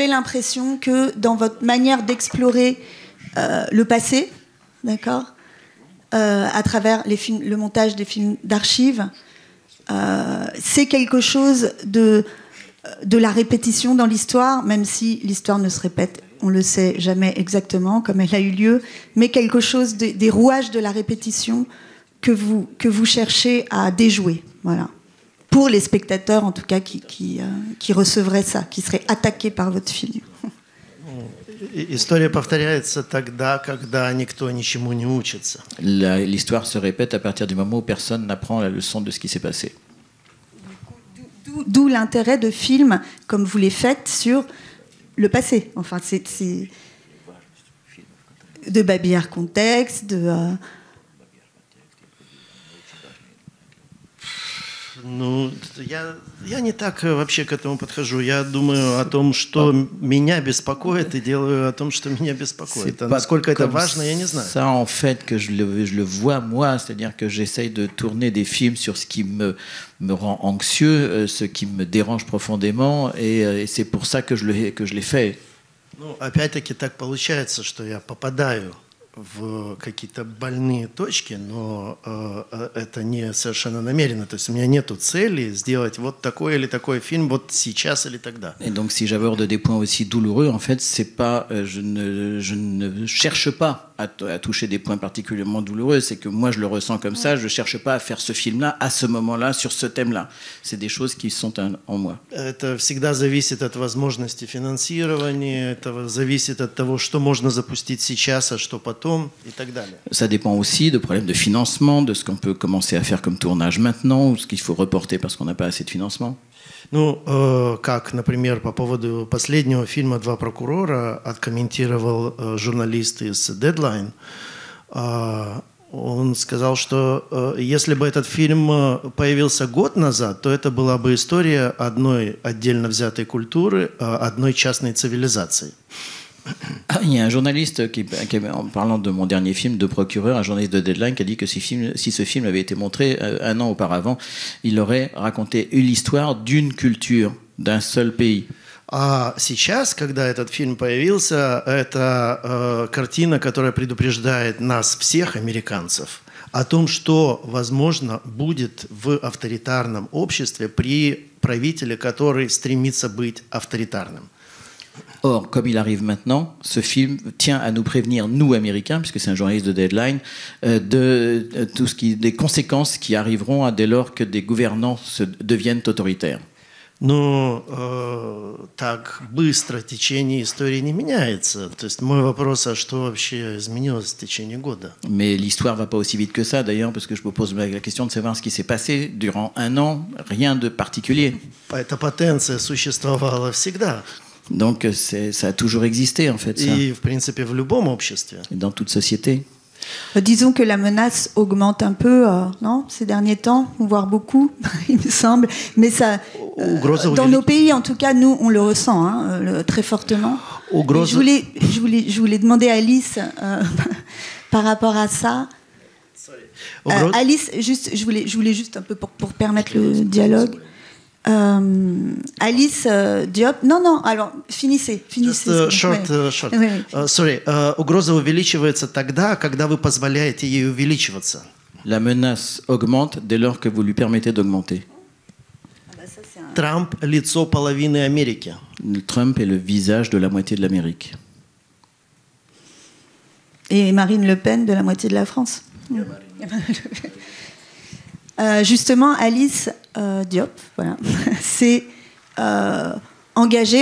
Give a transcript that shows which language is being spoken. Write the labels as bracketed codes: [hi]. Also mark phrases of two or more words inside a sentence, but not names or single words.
[fr] l'impression que dans votre manière d'explorer le passé, d'accord, à travers le montage des films d'archives, c'est quelque chose de la répétition dans l'histoire, même si l'histoire ne se répète, on le sait jamais exactement comme elle a eu lieu, mais quelque chose des rouages de la répétition que vous cherchez à déjouer, voilà. Pour les spectateurs, en tout cas, qui recevraient ça, qui seraient attaqués par votre film. [ru] История повторяется тогда, когда никто ничему не учится. [fr] L'histoire se répète à partir du moment où personne n'apprend la leçon de ce qui s'est passé. D'où l'intérêt de films comme vous les faites sur le passé. Enfin, c'est de Babillard Contexte, de... [ru] Ну, я не так вообще к этому подхожу. Я думаю о том, что меня беспокоит, и делаю о том, что меня беспокоит. А насколько это важно, я не знаю. [fr] Ça, en fait, que je le vois moi, c'est-à-dire que j'essaye de tourner des films sur ce qui me rend anxieux, ce qui me dérange profondément, et c'est pour ça que je l'ai fait. [ru] Ну, опять-таки так получается, что я попадаю в какие-то больные точки, но это не совершенно намеренно. То есть у меня нету цели сделать вот такой или такой фильм вот сейчас или тогда. [fr] Et donc si j'aborde des points aussi douloureux, en fait, c'est pas, je ne cherche pas à toucher des points particulièrement douloureux. C'est que moi je le ressens comme ça. Je cherche pas à faire ce film-là à ce moment-là sur ce thème-là. C'est des choses qui sont en moi. [ru] Это всегда зависит от возможности финансирования. Это зависит от того, что можно запустить сейчас, а что потом. [fr] Ça dépend aussi de problèmes de financement, de ce qu'on peut commencer à faire comme tournage maintenant, ou ce qu'il faut reporter parce qu'on n'a pas assez de financement. [ru] Ну, как, например, по поводу последнего фильма «Два прокурора» откомментировал журналист из Deadline. Он сказал, что если бы этот фильм появился год назад, то это была бы история одной отдельно взятой культуры, одной частной цивилизации. [fr] Il y a un journaliste en parlant de mon dernier film, de Procureur, un journaliste de Deadline qui a dit que si ce film avait été montré un an auparavant, il aurait raconté l'histoire d'une culture, d'un seul pays. [ru] А сейчас, когда этот фильм появился, это картина, которая предупреждает нас всех, американцев, о том, что, возможно, будет в авторитарном обществе при правителе, который стремится быть авторитарным. [fr] Or, comme il arrive maintenant, ce film tient à nous prévenir, nous, Américains, puisque c'est un journaliste de Deadline, des conséquences qui arriveront dès lors que des gouvernants deviennent autoritaires. [ru] Но так быстро течение истории не меняется. То есть мой вопрос, а что вообще изменилось в течение года? [fr] Mais l'histoire va pas aussi vite que ça, d'ailleurs, parce que je me pose la question de savoir ce qui s'est passé durant un an, rien de particulier. [ru] Эта потенция существовала всегда. [fr] Donc ça a toujours existé, en fait. Ça. [ru] И, в принципе, в любом обществе. [fr] Dans toute société. Disons que la menace augmente un peu, non, ces derniers temps, voire beaucoup, il me semble. Mais ça, dans nos pays, en tout cas, nous, on le ressent très fortement. Je voulais demander à Alice, par rapport à ça. Alice, juste, je voulais juste un peu pour permettre le dialogue. Alice Diop. Non, alors finissez. [en] Short. Sorry. [ru] Угроза увеличивается тогда, когда вы позволяете ей увеличиваться. [fr] La menace augmente dès lors que vous lui permettez d'augmenter. [ru] Трамп – лицо половины Америки. [fr] Trump est le visage de la moitié de l'Amérique. Et Marine Le Pen de la moitié de la France. Justement, Alice Diop, voilà, s'est engagée.